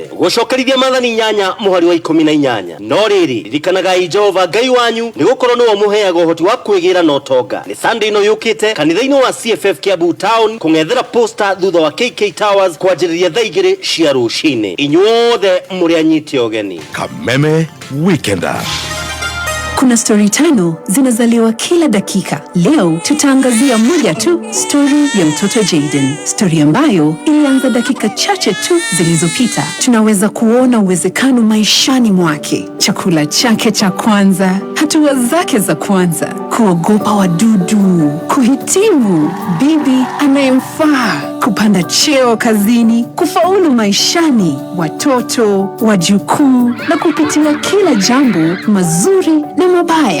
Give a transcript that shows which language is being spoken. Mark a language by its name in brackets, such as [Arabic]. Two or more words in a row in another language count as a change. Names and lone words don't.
[Kikuyu] Gũcokerithia Maathani 8 mũhari wa 18. No rĩrĩ ririkanagai Jehova Ngai wanyu nĩ gũkorwo nĩwe mũheaga ũhoti wa kwĩgĩra na ũtonga. Nĩ Sunday no yukite kanitha-inĩ wa CFF Kiambu Town kũng'ethera posta thutha wa KK Towers kwanjĩrĩria thaa 2 cia rũcinĩ. Inyuothe mũrĩ anyite ũgeni. Kameme Weekender. [Swahili] Kuna story tano zinazaliwa kila dakika. Leo tutaangazia moja tu, story ya mtoto Jaden. Story ambayo ilianza dakika chache tu zilizopita. Tunaweza kuona uwezekano maishani mwake. Chakula chake cha kwanza, hatua zake za kwanza, kuogopa wadudu, kuhitimu, bibi anayemfaa, kupanda cheo kazini, kufaulu maishani, watoto, wajukuu na kupitia kila jambo mazuri na mabaya.